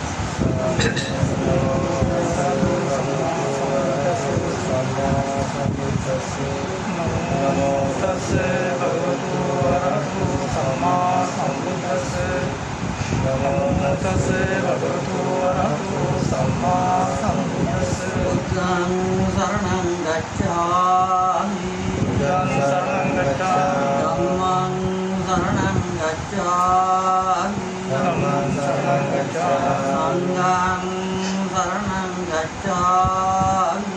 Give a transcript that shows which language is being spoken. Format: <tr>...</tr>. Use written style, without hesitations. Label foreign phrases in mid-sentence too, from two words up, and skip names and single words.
<pi>නමෝ තස්සේ භගවතු වරහතු සම්මා සම්බුද්දස්සේ නමෝ තස්සේ භගවතු වරහතු සම්මා සම්බුද්දස්සේ බුද්ධං සරණං ගච්ඡාමි බුද්ධං සරණං ගච්ඡාමි ධම්මං සරණං ගච්ඡාමි ධම්මං සරණං ගච්ඡාමි සංඝං සරණං ගච්ඡාමි</pi>